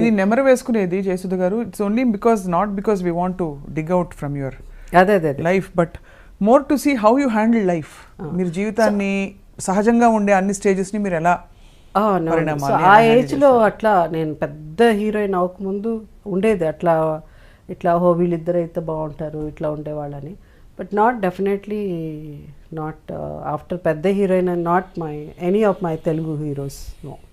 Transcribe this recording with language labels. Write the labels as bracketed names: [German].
[Telugu] ఇది నెమరు వేసుకునేది జయసుధ గారు, [English] it's only because not because we want to dig out from your life, but more to see how you handle life. [Telugu] మీరు జీవితాన్ని సహజంగా ఉండే అన్ని స్టేజెస్ ని మీరు ఎలా ఆ ఏజ్ లో అట్లా నేను పెద్ద హీరోయిన్ అవ్వకముందు ఉండేది అట్లా ఇట్లా వీళ్ళిద్దరు అయితే బాగుంటారు ఇట్లా ఉండేవాళ్ళని. [English] But not definitely not after Pedda heroine and not any of my Telugu heroes. No.